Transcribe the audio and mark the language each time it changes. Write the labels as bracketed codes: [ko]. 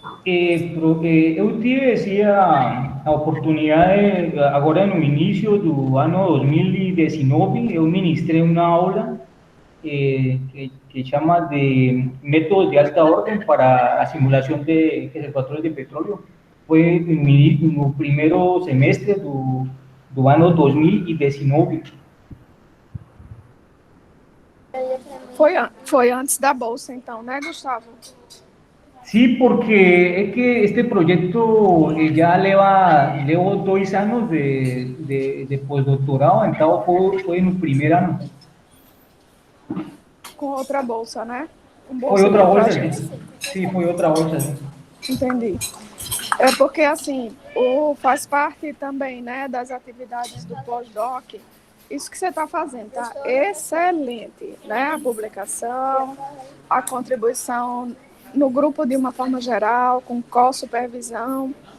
[pt] Eu tive a oportunidade, agora no início do ano 2019, eu ministrei uma aula que chama de métodos de alta ordem para a simulação de reservatórios de petróleo. Foi no primeiro semestre do ano 2019. Foi antes da bolsa, então, né, Gustavo? [es] Sí, porque es que este proyecto ya llevo 2 años de postdoctorado, entonces fue en el primer año. [pt] Com outra bolsa, né? Foi outra bolsa, sim, foi outra bolsa. Entendi. É porque, assim, faz parte também, né, das atividades do pós-doc. Isso que você está fazendo, tá? Excelente, né? A publicação, a contribuição no grupo de uma forma geral, com co-supervisão.